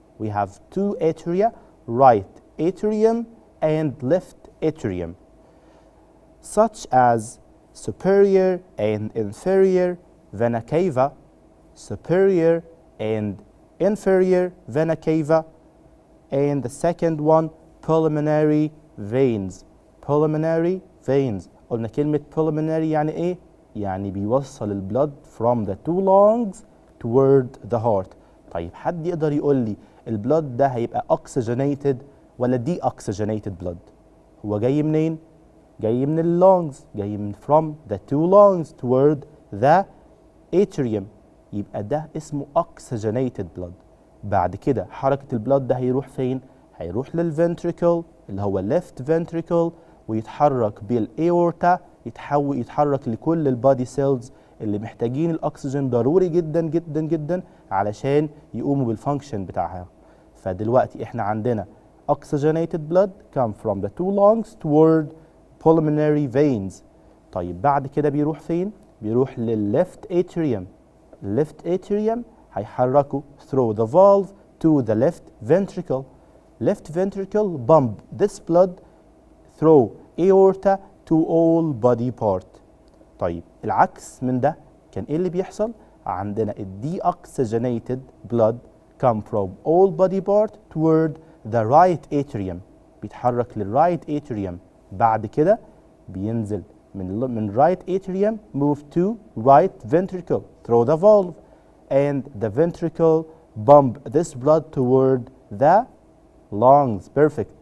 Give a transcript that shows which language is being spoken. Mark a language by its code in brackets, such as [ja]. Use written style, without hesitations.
[en] We have two atria, right atrium and left atrium, such as superior and inferior vena cava, superior and inferior vena cava, and the second one, pulmonary veins. Pulmonary veins. [ar] قلنا كلمة [en] pulmonary [ar] يعني إيه؟ يعني بيوصل البلد [en] from the two lungs toward the heart. [ar] طيب حد يقدر يقول لي البلد ده هيبقى oxygenated ولا deoxygenated blood؟ هو جاي منين؟ جاي من اللونجز، جاي من [en] from the two lungs toward the atrium. [ar] يبقى ده اسمه oxygenated blood. بعد كده حركة البلد ده هيروح فين؟ هيروح للفنتريكل اللي هو left ventricle ويتحرك بالاورتا، يتحرك لكل البادي سيلز اللي محتاجين الاكسجين ضروري جدا جدا جدا علشان يقوموا بالفانكشن بتاعها. فدلوقتي احنا عندنا [en] oxygenated blood come from the two lungs toward pulmonary veins. [ar] طيب بعد كده بيروح فين؟ بيروح للليفت atrium. [en] left atrium [ar] هيحركوا [en] through the valve to the left ventricle. Left ventricle pump this blood through aorta to all body part. [ar] طيب العكس من ده كان ايه اللي بيحصل؟ عندنا [en] deoxygenated blood come from all body part toward the right atrium، [ar] بيتحرك للرايت [en] atrium، [ar] بعد كده بينزل من [en] right atrium move to right ventricle through the valve, and the ventricle pump this blood toward the lungs. Perfect.